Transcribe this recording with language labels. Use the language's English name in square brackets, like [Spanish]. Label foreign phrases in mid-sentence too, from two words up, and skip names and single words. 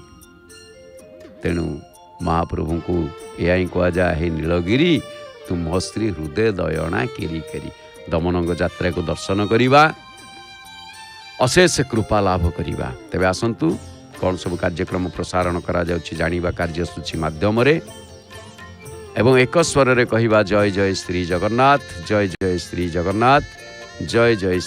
[Odia] ତେଣୁ ମହାପ୍ରଭୁଙ୍କୁ ଏହା ହିଁ କୁହାଯାଏ, ହେ ନୀଳଗିରି ତୁମ ଶ୍ରୀ ହୃଦୟ ଦୟଣା କେରି କେରି। ଦମନଙ୍କ ଯାତ୍ରାକୁ ଦର୍ଶନ କରିବା, ଅଶେଷ କୃପା ଲାଭ କରିବା। ତେବେ ଆସନ୍ତୁ କ'ଣ ସବୁ କାର୍ଯ୍ୟକ୍ରମ ପ୍ରସାରଣ କରାଯାଉଛି ଜାଣିବା କାର୍ଯ୍ୟସୂଚୀ ମାଧ୍ୟମରେ। ଏବଂ ଏକ ସ୍ୱର ରେ କହିବା ଜୟ ଜୟ ଶ୍ରୀ ଜଗନ୍ନାଥ ଜୟ ଜୟ ଶ୍ରୀ ଜଗନ୍ନାଥ ଜୟ ଜୟ